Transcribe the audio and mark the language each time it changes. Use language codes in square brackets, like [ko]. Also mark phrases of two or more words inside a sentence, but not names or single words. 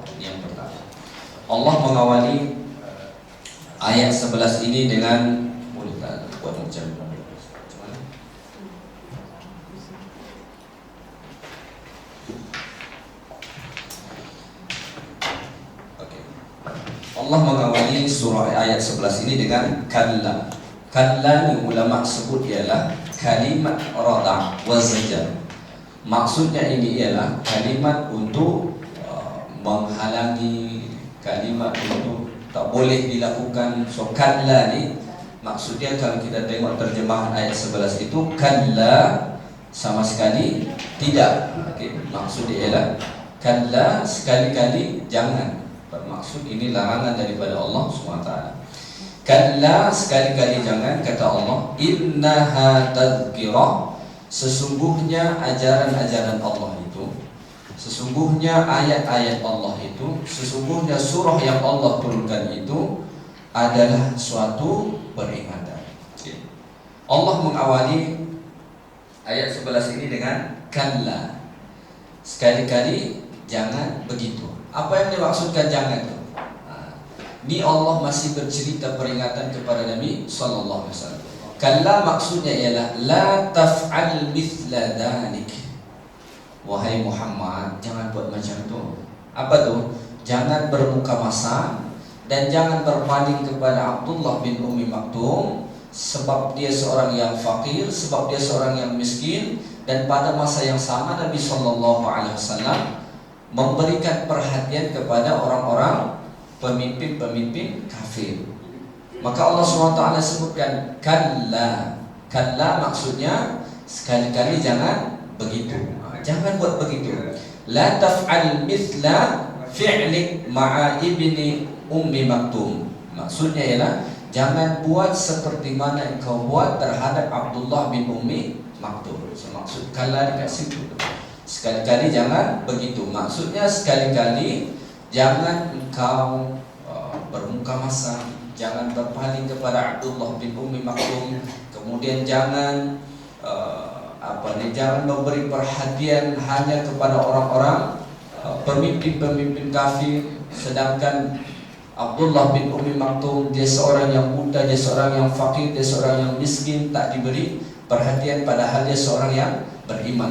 [ms] Yang pertama, Allah mengawali ayat 11 ini dengan buat macam Allah mengawali surah ayat 11 ini dengan kalla. Kalla yang ulama sebut ialah kalimat [ar] ردع وزجر. [ms] Maksudnya ini ialah kalimat untuk menghalangi, kalimat untuk tak boleh dilakukan. So kalla ni maksudnya kalau kita tengok terjemahan ayat 11 itu, kalla sama sekali tidak. Maksud dia ialah kalla sekali-kali jangan. Bermaksud ini larangan daripada Allah SWT. Kalla sekali-kali jangan, kata Allah, [ar] إنها تذكرة, [ms] sesungguhnya ajaran-ajaran Allah itu, sesungguhnya ayat-ayat Allah itu, sesungguhnya surah yang Allah turunkan itu adalah suatu peringatan. Allah mengawali ayat 11 ini dengan kalla, sekali-kali jangan begitu. Apa yang dimaksudkan jangan itu? Ini Allah masih bercerita peringatan kepada Nabi [ar] صلى الله عليه وسلم. [ms] Kalla maksudnya ialah [ar] لا تفعل مثل ذلك. [ms] Wahai Muhammad, jangan buat macam tu. Apa tu? Jangan bermuka masam dan jangan berpaling kepada Abdullah bin Ummi Maktum, sebab dia seorang yang fakir, sebab dia seorang yang miskin. Dan pada masa yang sama Nabi [ar] صلى الله عليه وسلم [ms] memberikan perhatian kepada orang-orang pemimpin-pemimpin kafir. Maka Allah SWT sebutkan kalla. Kalla maksudnya sekali-kali jangan begitu. Jangan buat begitu. [ar] لا تفعل مثل فعلك مع ابن أم مكتوم. [ms] Maksudnya ialah jangan buat seperti mana yang kau buat terhadap Abdullah bin Ummi Maktum. So, maksud kalla dekat situ. Sekali-kali jangan begitu. Maksudnya sekali-kali jangan engkau bermuka masam, jangan berpaling kepada Abdullah bin Ummi Maktum, kemudian jangan jangan memberi perhatian hanya kepada orang-orang pemimpin-pemimpin kafir, sedangkan Abdullah bin Ummi Maktum dia seorang yang buta, dia seorang yang fakir, dia seorang yang miskin, tak diberi perhatian padahal dia seorang yang beriman.